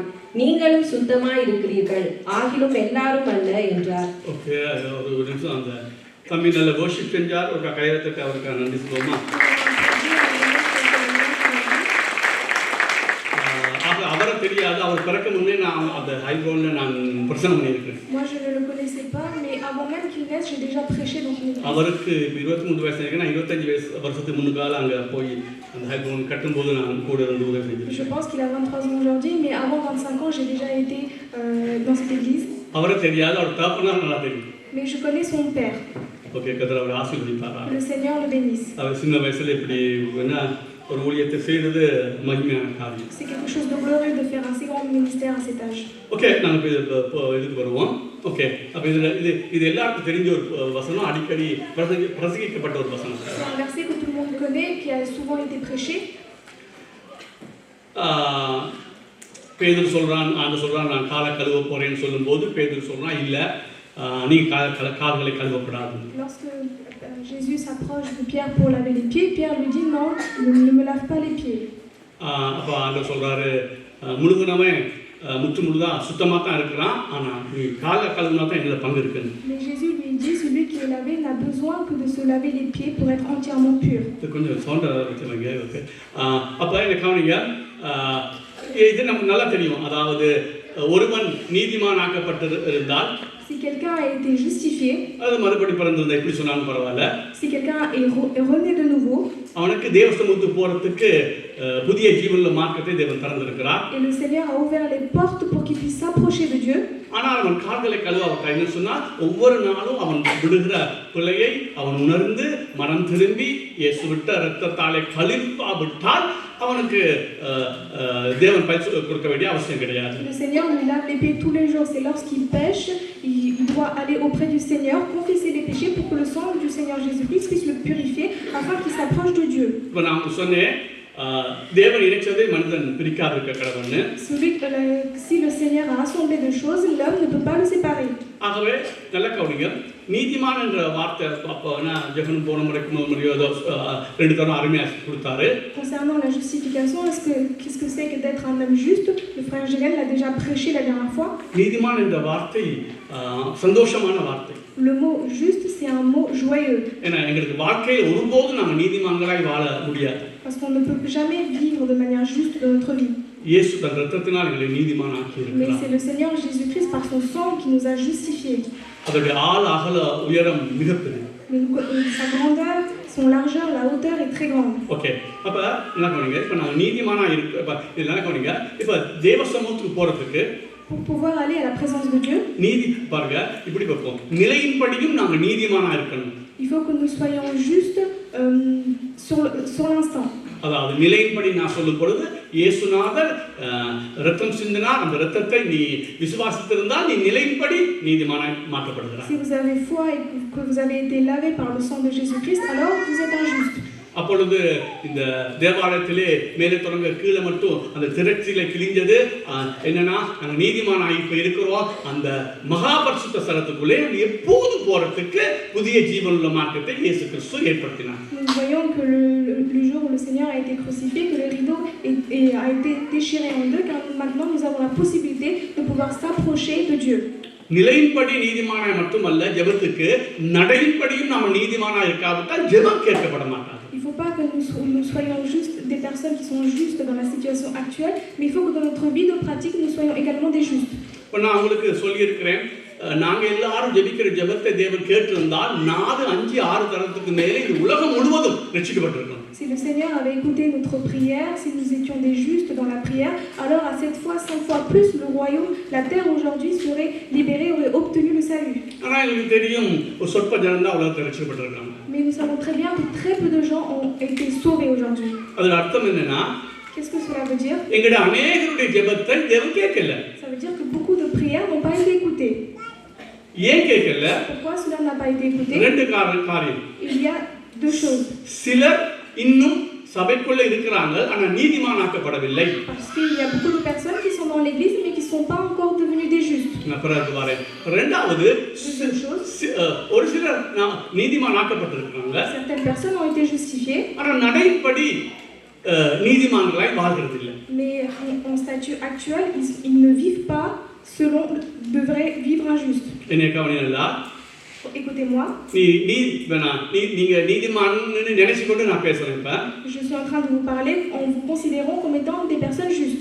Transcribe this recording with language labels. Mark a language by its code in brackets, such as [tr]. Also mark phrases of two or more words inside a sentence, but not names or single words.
[ta] நீங்களும் சுத்தமாய் இருக்கிறீர்கள், ஆகிலும் எல்லாரும் அல்ல என்றார். ஓகே, ஒரு நிமிஷம் அந்த தம்பி நல்ல வர்ஷிப் செஞ்சார். ஒரு கையெழுத்துக்கு அவருக்கு நன்றி சொல்லுவோமா? அவரை தெரியாது, அவர் பிறக்க முன்னே நான் அந்த ஹைப்ரோன்ல நான் பிரசங்கம் பண்ணியிருக்கேன். [fr] Moi je ne le connaissais pas, mais avant même qu'il naisse, j'ai déjà prêché dans une église. [ta] அவருக்கு 23 வயசு இருக்கு. நான் 25 வருஷத்துக்கு முன்னுக்கால அங்க போய் அந்த ஹைப்ரோன் கட்டும்போது நான் கூட இருந்து உதவி செஞ்சேன். [fr] Je pense qu'il a 23 ans aujourd'hui, mais avant 25 ans, j'ai déjà été dans cette église. [ta] அவரை தெரியாது, அவர் தகப்பனார் நல்லா தெரியும். [fr] Mais je connais son père. [ta] ஓகே, கர்த்தர் அவரை ஆசீர்வதிப்பாரா. [fr] Le Seigneur le bénisse. [ta] அவர் சின்ன வயசுல இப்படி ஒரு ஊழியத்தை செய்தது மகிமையான காரியம். [fr] C'est quelque chose de glorieux de faire un si grand ministère à cet âge. [ta] ஓகே, நாங்கள் இதுக்கு வருவோம். ஓகே, அப்போ இது எல்லாருக்கும் தெரிஞ்ச ஒரு வசனம், அடிக்கடி பிரசங்கிக்கப்பட்ட ஒரு வசனம். [fr] C'est un verset que tout le monde connaît, qui a souvent été prêché. [ta] பேதுரு சொல்றான், ஆண்டவர் சொல்றான், நான் காலை கழுவ போறேன்னு சொல்லும்போது பேதுரு சொல்றான், இல்லை நீ கால்களை கழுவப்படாது. [fr] Lorsque Jésus s'approche de Pierre pour laver les pieds, Pierre lui dit non, ne me lave pas les pieds. [ta] அப்போ ஆண்டவர் சொல்றாரு, முழுகுனவன் முற்று முழுதா சுத்தமாக தான் இருக்கிறான், ஆனால் நீ காலை கழுவுனா தான் என்னோட பங்கு இருக்குன்னு. [fr] Mais Jésus lui dit, celui qui est lavé n'a besoin que de se laver les pieds pour être entièrement pur. [ta] இது கொஞ்சம் சவுண்டா வச்சுருவாங்க. ஓகே, அப்போ என்ன கவனிங்க, இது நமக்கு நல்லா தெரியும். அதாவது ஒருவன் நீதிமான் ஆக்கப்பட்டிருந்தால், [fr] si quelqu'un a été justifié, [ta] அது மறுபடி பிறந்திருந்தா எப்படி சொன்னாலும் பரவாயில்ல, [fr] si quelqu'un est rené de nouveau, [ta] அவனுக்கு தேவ சமூகத்துக்கு போறதுக்கு புதிய ஜீவனுள்ள மார்க்கத்தை தேவன் திறந்திருக்கிறார். [fr] et le Seigneur a ouvert les portes pour qu'il puisse s'approcher de Dieu. [ta] ஆனால் அவன் கால்களை கழுவாவிட்டான். என்ன சொன்னால், ஒவ்வொரு நாளும் அவன் விடுகிற பிள்ளையை அவன் உணர்ந்து மனம் திரும்பி இயேசு விட்ட இரத்தத்தாலே கழுவாவிட்டால் அவனுக்கு தேவன் பயிற்சி கொடுக்க வேண்டிய அவசியம் கிடையாது. [fr] Le Seigneur lui lave les pieds tous les jours. C'est lorsqu'il pêche, il doit aller auprès du Seigneur, confesser les péchés pour que le sang du Seigneur Jésus-Christ puisse le purifier afin qu'il s'approche de Dieu. [ta] இப்போ நான் சொன்னேன், தேவன் இணைச்சதை மனிதன் பிரிக்காதிருக்க கடவுள்னு. [fr] Si le Seigneur a assemblé deux choses, l'homme ne peut pas le séparer. [ta] ஆகவே நல்ல கவனிங்க, நீதிமான் என்ற வார்த்தை அப்போ ஜெகன் போன முறைக்கு முறையோ ரெண்டு தரம் அருமையாக கொடுத்தாரு. [fr] Concernant la justification, qu'est-ce que c'est que d'être un homme juste? Le frère Jérémie l'a déjà prêché la dernière fois. [ta] நீதிமான் என்ற வார்த்தை சந்தோஷமான வார்த்தை. [fr] Le mot juste, c'est un mot joyeux. [ta] ஏன்னா எங்களுக்கு வாழ்க்கையில் ஒருபோதும் நாங்கள் நீதிமான்களாய் வாழ முடியாது. [fr] Parce qu'on ne peut jamais vivre de manière juste dans notre vie. [ta] இயேசு தன் இரத்தத்தினால் எங்களை நீதிமானாக்கி [fr] Mais [ta] இருக்கிறார். [fr] c'est le Seigneur Jésus-Christ par son sang qui nous a justifiés. [ta] அதோட ஆழ அகல உயரம் மிகப்பெரிய. [fr] Sa grandeur, son largeur, la hauteur est très grande. [ta] ஓகே, அப்ப என்ன பண்ணுங்க, இப்ப நாங்கள் நீதிமானா இருக்கு. இப்ப என்ன பண்ணுங்க, இப்ப தேவ சமூகத்துக்கு போறதுக்கு, [fr] Pour pouvoir aller à la présence de Dieu, [ta] நீதி பாருங்க இப்படி பார்ப்போம், நிலையின்படியும் நாங்கள் நீதிமானா இருக்கணும். [fr] il faut que nous soyons justes sur l'instant. [ta] அதாவது நிலையின்படி நான் சொல்லும் பொழுது, இயேசுநாதர் ரத்தம் சிந்தினார், அந்த ரத்தத்தை நீ விசுவாசித்திருந்தால் நீ நிலையின்படி நீதிமானாய் மாற்றப்படுகிறாய். [fr] Si vous avez foi et que vous avez été lavé par le sang de Jésus-Christ, alors vous êtes un juste. [ta] அப்பொழுது இந்த தேவாலயத்திலே மேலே தொடங்க கீழே மட்டும் அந்த திரட்சிகளை கிழிஞ்சது. என்னன்னா, நாங்கள் நீதிமானாய் இப்போ இருக்கிறோம், அந்த மகா பரிசுத்த ஸ்தலத்துக்குள்ளே எப்போது போறதுக்கு புதிய ஜீவனுள்ள மாற்றத்தை இயேசு கிறிஸ்து ஏற்படுத்தினார். [fr] Nous voyons que le jour où le Seigneur a été crucifié, que le rideau a été déchiré en deux, car maintenant nous avons la possibilité de pouvoir s'approcher de Dieu. [ta] நிலையின்படி நீதிமானாய் மட்டுமல்ல, ஜெபத்துக்கு நடையின்படியும் நாம் நீதிமானாய் இருக்காவிட்டால் ஜெபம் கேட்கப்பட மாட்டாது. [fr] Il ne faut pas que nous soyons juste des personnes qui sont justes dans la situation actuelle, mais il faut que dans notre vie de pratique, nous soyons également des justes. [ta] இப்போ நான் உங்களுக்கு சொல்லியிருக்கிறேன், நாங்கள் எல்லாரும் ஜெபிக்கிற ஜெபத்தை தேவன் கேட்டிருந்தால் 4, 5, 6 தரத்துக்கு மேலே இந்த உலகம் முழுவதும் ரட்சிக்கப்பட்டிருக்கும். [fr] Si le Seigneur avait écouté notre prière, si nous étions des justes dans la prière, alors à 7 fois, 5 fois plus, le royaume, la terre aujourd'hui serait libérée, aurait obtenu le salut. [ta] ஆனால் எங்களுக்கு தெரியும் ஒரு சொற்ப ஜனம் தான் உலகத்தை ரட்சிக்கப்பட்டிருக்காங்க. [fr] Mais nous savons très bien que très peu de gens ont été sauvés aujourd'hui. [ta] அதோட அர்த்தம் என்னன்னா, [fr] Qu'est-ce que cela veut dire? [ta] எங்களுடைய அநேகருடைய ஜெபத்தை தேவன் கேட்கல. [fr] Ça veut dire que beaucoup de prières n'ont pas été écoutées. [ta] ஏன் கேட்கல? [fr] Pourquoi cela n'a pas été écouté? [ta] ரெண்டு காரியம். [fr] Il y a deux choses. [ta] சிலர் இன்னும் சபைக்குள்ள இருக்கிறாங்க ஆனா நீதிமானாக்கப்படவில்லை. [fr] Parce qu'il y a beaucoup de personnes qui sont dans l'église mais qui ne sont pas encore devenues des justes. [ta] நான் பிறகு வரேன். இரண்டாவது ஒரு சிலர் நீதிமானாக்கப்பட்டிருக்காங்க. [fr] Certaines personnes ont été justifiées. [ta] ஆனா நடைப்படி நீதிமான்களாய் வாழ்கிறதில்லை. [fr] Mais en statut actuel, ils ne vivent pas selon devraient vivre injuste. [ta] என்ன கவனிங்களா? [fr] Écoutez-moi. [ta] நீங்க நீதிமான்னு நினைச்சுக்கொண்டு நான் பேசுறேன் இப்ப. [fr] Je suis en train de vous parler en vous considérant comme étant des personnes justes.